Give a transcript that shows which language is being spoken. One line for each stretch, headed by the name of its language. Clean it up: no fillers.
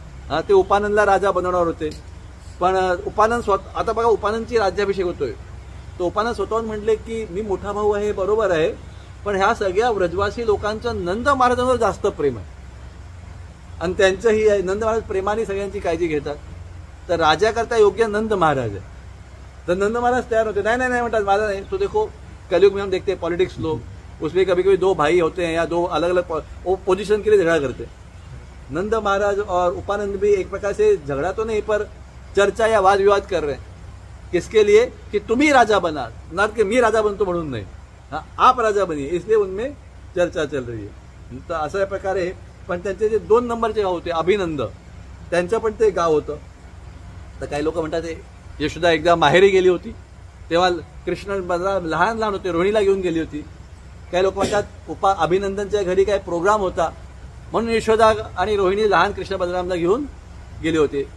Marathi: ते उपानंदला राजा बनवणार होते. पण उपानंद आता बघा उपानंदची राज्याभिषेक होतोय, तो उपानंद स्वतःहून म्हटले की मी मोठा भाऊ आहे, बरोबर आहे, पण ह्या सगळ्या व्रजवासी लोकांचं नंद महाराजांवर जास्त प्रेम आहे आणि त्यांचंही आहे. नंद महाराज प्रेमाने सगळ्यांची काळजी घेतात, तर राजाकरता योग्य नंद महाराज आहे. तर नंद महाराज तयार होते, नाही नाही नाही म्हणतात, माझा नाही,
Hindi: तो देखो कलयुग में हम देखते हैं पॉलिटिक्स लोग उसमें कभी कभी दो भाई होते हैं या दो अलग अलग पोजीशन के लिए झगड़ा करते हैं. नंद महाराज और उपानंद भी एक प्रकार से झगड़ा तो नहीं पर चर्चा या वाद विवाद कर रहे हैं. किसके लिए कि तुम ही राजा बना, ना कि
Marathi: मी राजा बनतो म्हणून नाही,
Hindi: आप राजा बनिए, इसलिए उनमें चर्चा चल रही है.
Marathi: तर अशा प्रकारे पण त्यांचे जे 2 नंबरचे गाव होते अभिनंद, त्यांचं पण ते गाव होतं. तर काही लोक म्हणतात ते यशोदा एकदा माहेरी गेली होती तेव्हा कृष्ण बलराम लहान लहान होते, रोहिणीला घेऊन गेली होती. काही लोक म्हणतात अभिनंदनच्या घरी काय प्रोग्राम होता म्हणून यशोदा आणि रोहिणी लहान कृष्ण बलरामला घेऊन गेले होते.